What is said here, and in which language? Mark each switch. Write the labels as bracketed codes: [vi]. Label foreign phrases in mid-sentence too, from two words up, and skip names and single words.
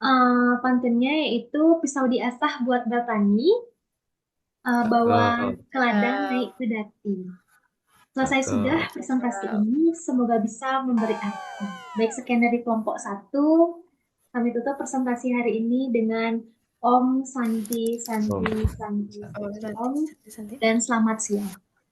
[id] Pantunnya yaitu pisau diasah buat bertani, bawa Cakep, ke ladang naik ke dati. Selesai sudah cakep. presentasi ini, semoga bisa memberi arti. Baik, sekian dari kelompok 1. Kami tutup presentasi hari ini dengan [sa] Om Santi Santi Om. Santi Oh, Santi [id] santai, [sa] Om [id] santai, santai. dan selamat siang.